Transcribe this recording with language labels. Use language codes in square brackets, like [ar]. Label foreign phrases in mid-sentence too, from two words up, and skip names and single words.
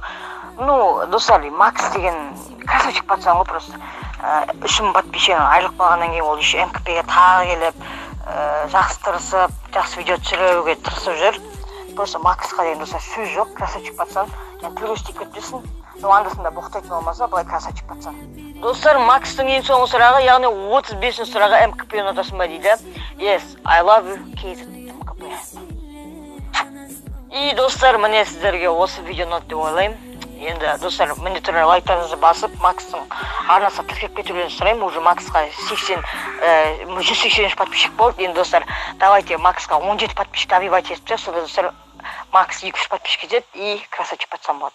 [kk] Достар, Макс деген [ru] красавчик пацан [kk] ғой, просто 3000 подписчиктен айлық болғаннан кейін ол еще МКП-ге тағы келіп, жақсы тырысып, жақсы видео түсіруге тырысып жүр. Просто Максқа деген достар сөз жоқ, [ru] красавчик пацан. [kk] Тілге істеп кетпесін. Андасында боқтайтын болмаса, былай [ru] красавчик пацан. [kk] Достар, Макстың ең соңғы сұрағы, яғни 35-ші сұрағы, МКП-ні ұнатасың ба дейді. [en] Yes, I love you, KZ МКП. [kk] Достар, міне сіздерге осы видео ұнады деп ойлаймын. Енді достар, міндетті түрде лайктарыңызды басып, Макстың арнасына тіркеп кетулерін сұраймын. Уже Максқа 180 подписчик болды. Енді достар, давайте Максқа 17 [ru] подписчик добивать [kk] етіп, сонда достар, Макс 200 подписчик етеді [ru] и красавчик пацан [kk] болады.